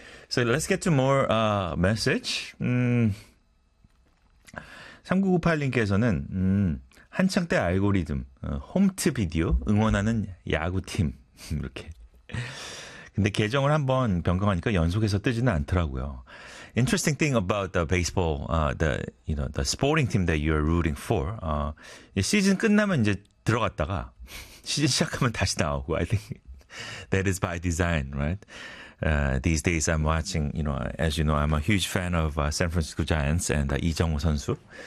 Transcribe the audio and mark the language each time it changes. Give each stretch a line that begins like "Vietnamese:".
English: So let's get to more message.
Korean: 3998님께서는 한창 때 알고리즘, 홈트 비디오, 응원하는 야구팀 이렇게. 근데 계정을 한번 변경하니까 연속해서 뜨지는 않더라고요.
English: Interesting thing about the baseball, the sporting team that you are rooting for.
Korean: 시즌 끝나면 이제 들어갔다가 시즌 시작하면 다시 나오고.
English: I think that is by design, right? These days I'm watching, you know, as you know, I'm a huge fan of San Francisco Giants and 이정호 선수.